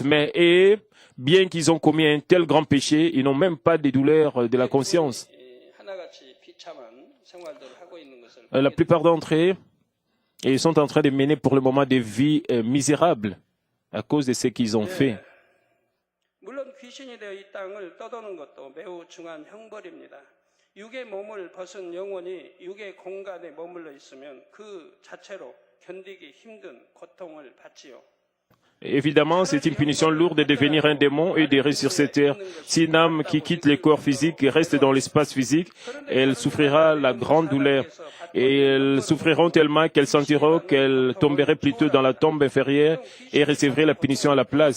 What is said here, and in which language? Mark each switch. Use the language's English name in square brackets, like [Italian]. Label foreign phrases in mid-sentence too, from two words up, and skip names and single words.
[French] Mais bien qu'ils ont commis un tel grand péché, ils n'ont même pas de douleurs de la conscience. La plupart d'entre eux, ils sont en train de mener pour le moment des vies misérables à cause de ce qu'ils ont fait. [Korean] 육의 몸을 벗은 영혼이 육의 공간에 머물러 있으면 그 자체로 견디기 힘든 고통을 받지요. [French] Évidemment, c'est une punition lourde de devenir un démon et d'errer sur cette terre. Si une âme qui quitte le corps physique et reste dans l'espace physique, elle souffrira la grande douleur. Et elles souffriront tellement qu'elles sentiront qu'elles tomberaient plutôt dans la tombe inférieure et recevraient la punition à la place.